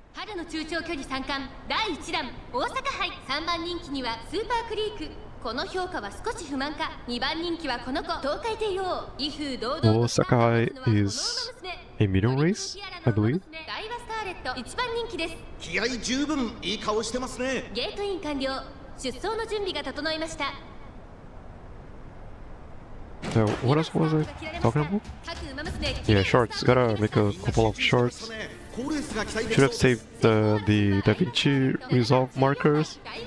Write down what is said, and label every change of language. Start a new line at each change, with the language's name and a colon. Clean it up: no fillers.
Japanese: 春の中長距離三冠第1弾大阪杯3番人気にはスーパークリークこの評価は少し不満か2番人気はこの子東海帝王威風堂々
English: Osaka is a medium race, I believe.
Japanese: ダイワスカーレット1番人気です気合十分いい顔してますねゲートイン完了出走の準備が整いました
English: What else was I talking about? Yeah, shorts. Gotta make a couple of shorts. Should have saved the Da Vinci Resolve markers.